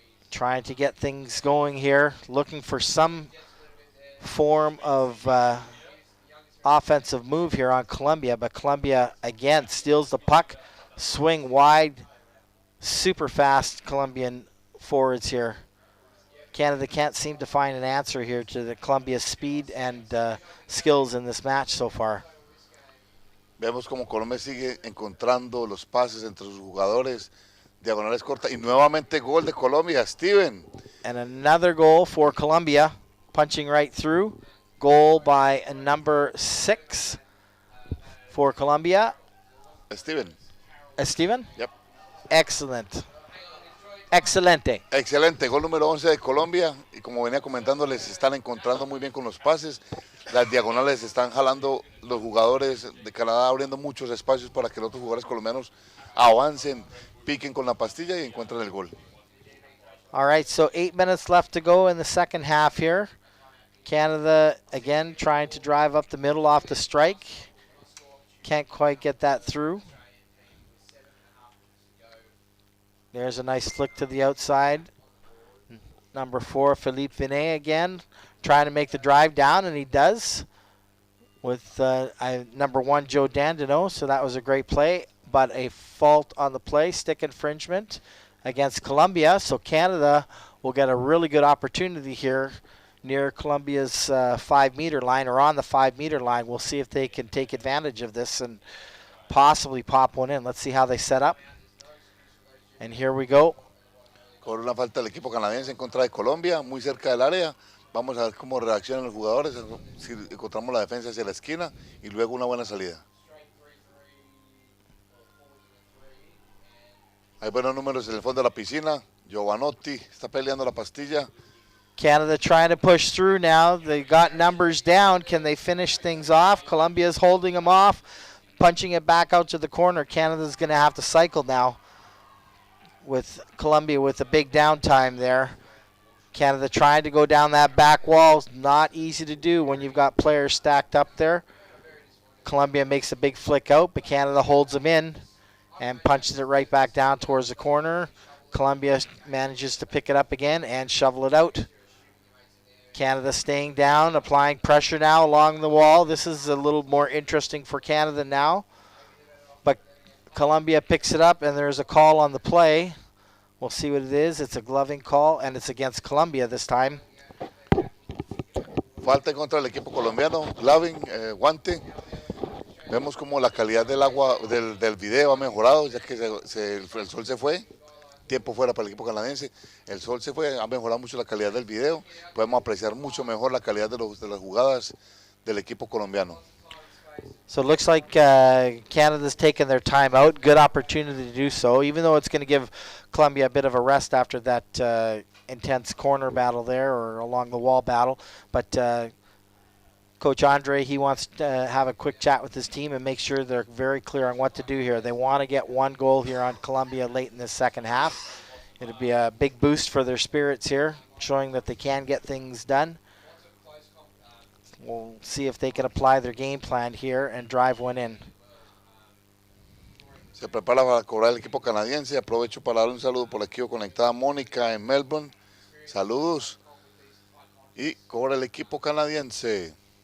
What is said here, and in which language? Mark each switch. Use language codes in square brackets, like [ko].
[en] Trying to get things going here. Looking for some form of offensive move here on Colombia. But Colombia, again, steals the puck. Swing wide. Super fast Colombian forwards here. Canada can't seem to find an answer here to the Colombia's speed and skills in this match so far. [es] Vemos como Colombia sigue encontrando los pases entre sus jugadores, diagonales cortas, y nuevamente gol de Colombia, Steven. [en] And another goal for Colombia, punching right through. Goal by number 6 for Colombia. Steven. Steven? Yep. Excellent. [es] Excelente. Excelente, gol número 11 de Colombia, y como venía comentando, les están encontrando muy bien con los pases, las diagonales están jalando los jugadores de Canadá, abriendo muchos espacios para que los otros jugadores colombianos avancen, piquen con la pastilla y encuentren el gol. [en] All right, so 8 minutes left to go in the second half here. Canada, again, trying to drive up the middle off the strike. Can't quite get that through. There's a nice flick to the outside. Number 4, Philippe Venet again, trying to make the drive down, and he does with number 1, Joe Dandino. So that was a great play. but a fault on the play, stick infringement against Colombia. So Canada will get a really good opportunity here near Colombia's 5-meter line, or on the 5-meter line. We'll see if they can take advantage of this and possibly pop one in. Let's see how they set up. And here we go. [es] Cobra una falta del equipo canadiense en contra de Colombia, muy cerca del área. Vamos a ver cómo reaccionan los jugadores, si encontramos la defensa hacia la esquina y luego una buena salida. Hay buenos números en el fondo de la piscina. Giovanotti está peleando la pastilla. [en] Canada trying to push through now. They got numbers down. Can they finish things off? Colombia's holding them off, punching it back out to the corner. Canada's going to have to cycle now with Colombia with a big downtime there. Canada trying to go down that back wall. Not easy to do when you've got players stacked up there. Colombia makes a big flick out, but Canada holds them in and punches it right back down towards the corner. Colombia manages to pick it up again and shovel it out. Canada staying down, applying pressure now along the wall. This is a little more interesting for Canada now. But Colombia picks it up, and there's a call on the play. We'll see what it is. It's a gloving call, and it's against Colombia this time. [es] Falta en contra del equipo colombiano, gloving, guante. Vemos como la calidad del agua del video ha mejorado, ya que el sol se fue. Tiempo fuera para el equipo canadiense. El sol se fue, ha mejorado mucho la calidad del video. Podemos apreciar mucho mejor la calidad de las jugadas del equipo colombiano. [en] So it looks like Canada's taken their time out. Good opportunity to do so, even though it's going to give Colombia a bit of a rest after that intense corner battle there, or along the wall battle. But Coach Andre, he wants to have a quick chat with his team and make sure they're very clear on what to do here. They want to get one goal here on Colombia late in the second half. It'll be a big boost for their spirits here, showing that they can get things done. We'll see if they can apply their game plan here and drive one in. [es] Se prepara para cobrar el equipo canadiense. Aprovecho para dar un saludo por aquí conectada Mónica en Melbourne. Saludos. Y cobra el equipo canadiense.